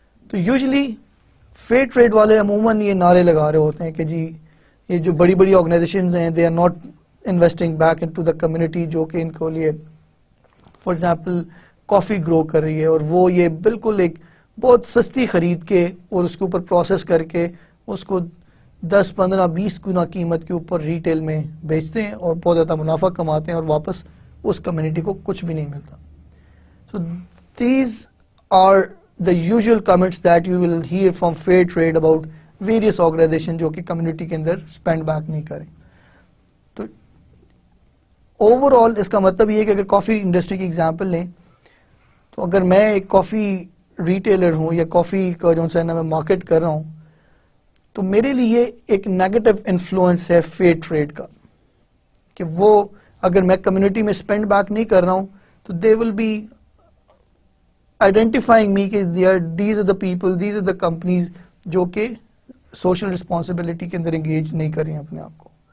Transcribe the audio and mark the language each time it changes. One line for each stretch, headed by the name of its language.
Urdu: تو usually fair trade والے عموماً یہ نعرے لگا رہے ہوتے ہیں کہ جی یہ جو بڑی بڑی آرگنائزیشنز ہیں
English: they are not investing back into the community,
Urdu: جو کہ ان کو لیے فار ایگزامپل کافی گرو کر رہی ہے اور وہ یہ بالکل ایک بہت سستی خرید کے اور اس کے اوپر پروسیس کر کے اس کو 10-15-20 گنا قیمت کے اوپر ریٹیل میں بیچتے ہیں اور بہت زیادہ منافع کماتے ہیں اور واپس اس کمیونٹی کو کچھ بھی نہیں ملتا.
English: so these are the usual comments that you will hear from fair trade about various organizations
Urdu: جو کہ کمیونٹی کے اندر spend back نہیں کریں. تو اوور آل اس کا مطلب یہ ہے کہ اگر کافی انڈسٹری کی ایگزامپل لیں تو اگر میں ایک کافی ریٹیلر ہوں یا کافی کا جو ہے نا میں مارکیٹ کر رہا ہوں تو میرے لیے ایک نیگیٹو انفلوئنس ہے فیئر ٹریڈ کا کہ وہ اگر میں کمیونٹی میں اسپینڈ بیک نہیں کر رہا ہوں تو
English: they will be identifying me
Urdu: کہ
English: these are the people, these are the companies
Urdu: جو کہ سوشل رسپانسبلٹی کے اندر انگیج نہیں کر رہی ہیں اپنے آپ کو.